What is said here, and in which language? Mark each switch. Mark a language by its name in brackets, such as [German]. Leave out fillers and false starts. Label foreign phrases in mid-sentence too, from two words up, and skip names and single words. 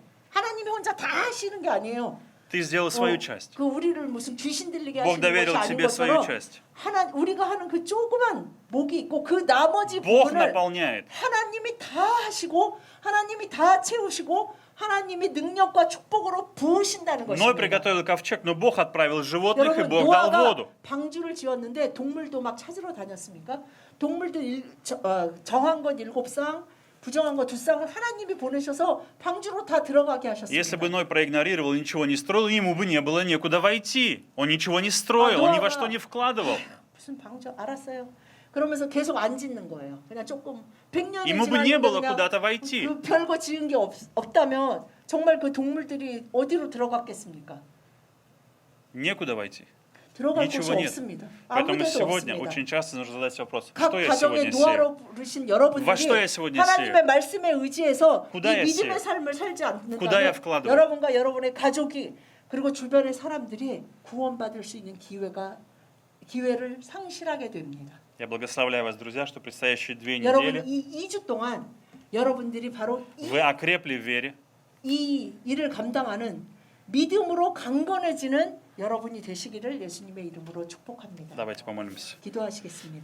[Korean] 하나님이 혼자 다 하시는 게 아니에요. [Russian] Ты сделал свою часть. [Korean] 그 우리를 무슨 귀신 들리게 [Russian] Бог [Korean] 하시는 것이 [Russian] доверил [Korean] 아닌 [Russian] тебе свою [Korean] 것처럼 [Russian] часть. [Korean] 우리가 하는 그 조그만 목이 있고 그 나머지 [Russian] Бог [Korean] 부분을 [Russian] наполняет. [Korean] 하나님이 다 하시고 하나님이 다 채우시고 하나님이 능력과 축복으로 부으신다는 [Russian] Ной [Korean] 것입니다. [Russian] приготовил ковчег, но Бог отправил животных, и [Korean] 여러분 [Russian] Бог dал [Korean] 노아가 [Russian] воду. [Korean] 방주를 지었는데 동물도 막 찾으러 다녔습니까? 동물도 정한 것 7쌍, 부정한 것 2쌍을 하나님이 보내셔서 방주로 다 들어가게 [Russian] Если бы [Korean] 하셨습니다. [Russian] Ной проигнорировал, ничего не строил, ему бы не было некуда войти. Он ничего не строил, он ни во что не вкладывал. [Korean] 무슨 방주 알았어요. 그러면서 계속 안 짓는 거예요. 그냥 조금 100년이 [Russian] Ему бы не было [Korean] 지나니까 [Russian] куда-то войти. [Korean] 그 별거 지은 게 없다면 정말 그 동물들이 어디로 들어갔겠습니까? [Russian] Некуда войти. [Korean] 들어갈 곳이 [Russian] Ничего нет. [Korean] 없습니다. [Russian] Поэтому [Korean] 아무데도 [Russian] сегодня [Korean] 없습니다. [Russian] очень часто нужно задать вопрос, [Korean] 각 [Russian] что я [Korean] 가정의 [Russian] сегодня сею? [Korean] 노아로 부르신 [Russian] Во [Korean] 여러분들이 [Russian] что я сегодня [Korean] 하나님의 [Russian] сею? [Korean] 말씀에 의지해서 이 [Russian] Куда я [Korean] 믿음의 [Russian] сею? [Korean] 삶을 살지 [Russian] Куда я [Korean] 않는다면 [Russian] вкладываю? [Korean] 여러분과 여러분의 가족이 그리고 주변의 사람들이 구원받을 수 있는 기회를 상실하게 됩니다. [Russian] Я благословляю вас, друзья, что предстоящие 2 [Korean] 여러분 [Russian] недели [Korean] 이 2주 동안 여러분들이 바로 [Russian] вы окрепли в вере, [Korean] 이 일을 감당하는 믿음으로 강건해지는 여러분이 되시기를 예수님의 이름으로 축복합니다. [Russian] Давайте помолимся. [Korean] 기도하시겠습니다.